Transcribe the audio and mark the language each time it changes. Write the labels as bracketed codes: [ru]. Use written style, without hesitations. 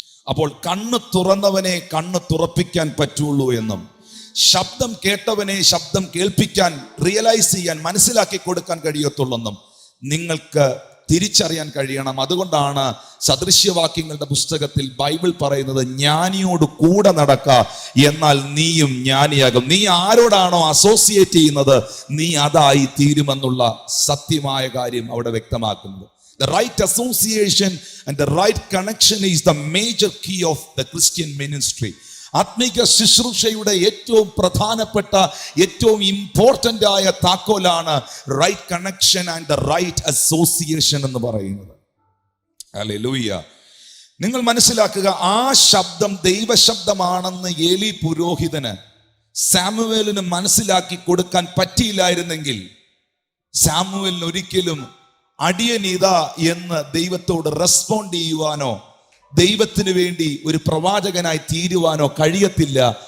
[ml] അപ്പോൾ കണ്ണ് തുറന്നവനെ കണ്ണ് തുറപ്പിക്കാൻ പറ്റുള്ളൂ എന്നും, ശബ്ദം കേട്ടവനെ ശബ്ദം കേൾപ്പിക്കാൻ, റിയലൈസ് ചെയ്യാൻ, മനസ്സിലാക്കി കൊടുക്കാൻ കഴിയത്തുള്ളെന്നും നിങ്ങൾക്ക് തിരിച്ചറിയാൻ കഴിയണം. അതുകൊണ്ടാണ് സദൃശ്യവാക്യങ്ങളുടെ പുസ്തകത്തിൽ ബൈബിൾ പറയുന്നത്, ജ്ഞാനിയോട് കൂടെ നടക്ക, എന്നാൽ നീയും ജ്ഞാനിയാകും. നീ ആരോടാണോ അസോസിയേറ്റ് ചെയ്യുന്നത് നീ അതായി തീരുമെന്നുള്ള സത്യമായ കാര്യം അവിടെ വ്യക്തമാക്കുന്നത്. [en] The right association and the right connection is the major key of the Christian ministry. [ml] ആത്മീക ശുശ്രൂഷയുടെ ഏറ്റവും പ്രധാനപ്പെട്ട, ഏറ്റവും ഇമ്പോർട്ടൻ്റ് ആയ താക്കോലാണ് [en] right connection and the right association [ml] എന്ന് പറയുന്നത്. ഹല്ലേലൂയ. നിങ്ങൾ മനസ്സിലാക്കുക, ആ ശബ്ദം ദൈവശബ്ദമാണെന്ന് ഏലി പുരോഹിതന് സാമുവേലിന് മനസ്സിലാക്കി കൊടുക്കാൻ പറ്റിയില്ലായിരുന്നെങ്കിൽ സാമുവേലിന് ഒരിക്കലും അടിയനിതാ എന്ന് ദൈവത്തോട് റെസ്പോണ്ട് ചെയ്യുവാനോ ദൈവത്തിന് വേണ്ടി ഒരു പ്രവാചകനായി തീരുവാനോ കഴിയത്തില്ല.